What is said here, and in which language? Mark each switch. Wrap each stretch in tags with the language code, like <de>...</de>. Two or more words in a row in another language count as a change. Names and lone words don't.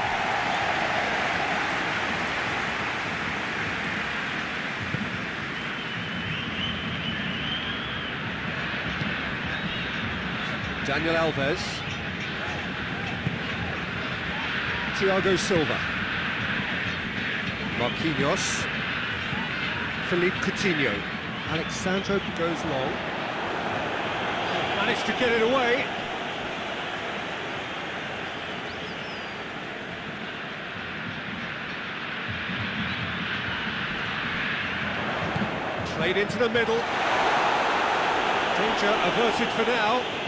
<en>Daniel Alves. Thiago Silva. Marquinhos. Philippe Coutinho. Alexandro goes long. Managed to get it away. Played into the middle. Danger averted for now.</en>